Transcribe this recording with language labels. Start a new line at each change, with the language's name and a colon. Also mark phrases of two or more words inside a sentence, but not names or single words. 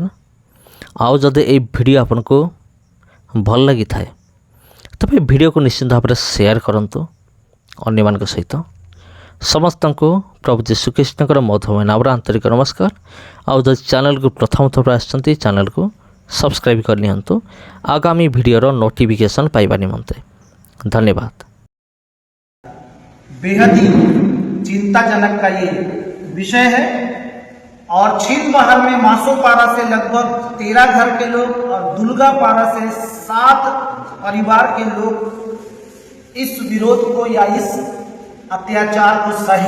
Odia: ଆଉ ଯଦି ଏହି ଭିଡ଼ିଓ ଆପଣଙ୍କୁ ଭଲ ଲାଗିଥାଏ, ତେବେ ଭିଡ଼ିଓକୁ ନିଶ୍ଚିତ ଭାବରେ ସେୟାର କରନ୍ତୁ ଅନ୍ୟମାନଙ୍କ ସହିତ। ସମସ୍ତଙ୍କୁ ପ୍ରଭୁ ଯୀଶୁଖ୍ରୀଷ୍ଟଙ୍କର ମଧୁମୟ ନାମରେ ଆନ୍ତରିକ ନମସ୍କାର। ଆଉ ଯଦି ଚ୍ୟାନେଲକୁ ପ୍ରଥମ ଥର ଆସିଛନ୍ତି, ଚ୍ୟାନେଲକୁ ସବସ୍କ୍ରାଇବ୍ କରିନିଅନ୍ତୁ ଆଗାମୀ ଭିଡ଼ିଓର ନୋଟିଫିକେସନ୍ ପାଇବା ନିମନ୍ତେ।
Hindi: धन्यवाद। बेहद ही चिंताजनक का ये विषय है। और छिंदबहार में मासोपारा से लगभग 13 घर के लोग और दुर्गापारा से 7 परिवार के लोग इस विरोध को या इस अत्याचार को सहे।